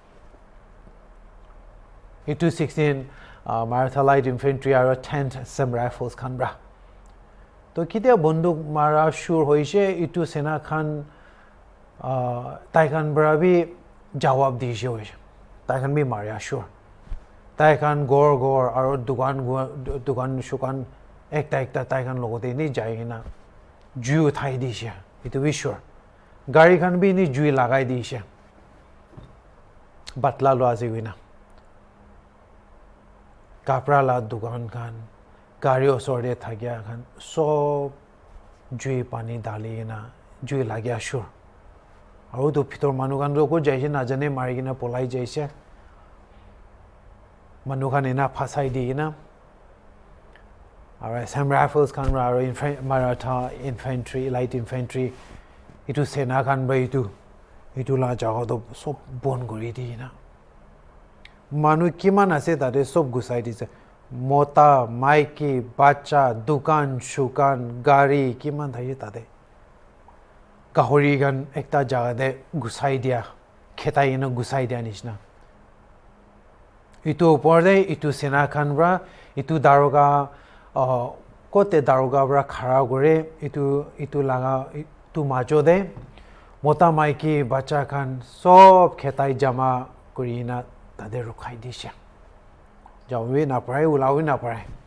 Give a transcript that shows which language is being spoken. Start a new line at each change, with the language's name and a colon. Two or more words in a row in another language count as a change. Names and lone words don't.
Naga Pidgin: itu 16 Maratha Light Infantry aro 10th Assam Rifles khan bra to kitia bonduk mara shur hoise itu sena khan tai khan bra bi jawab dise hoise tai khan bi maria shur tai khan gor aro dugan shukan ekta tai khan logote ni jai na ju thai dise itu bi shur gari khan bi ni jui lagai dise batla lo aji wina kapra la dugan khan gari osor de thagya khan sob jui pani dali na jui lagya shur aro to phitor manu kan ro ko jaise na jane mari gina polai jaise manu kan ena phasai di na aro Assam Rifles kan aro Maratha Infantry Light Infantry itu sena kan ba itu la jaga to sob bon gori di na manu kiman ase tade sob gusai dise mota maiki bacha dukan shukan gari kiman thai tade kahori gan ekta jaga de gusai dia khetai na gusai dia nishna itu upor de itu sena khan bra itu daroga kote daroga bra khara gore itu laga itu majo de mota maiki bacha khan sob khetai jama kurina tade rukhai disha jawi na pare ulawi na pare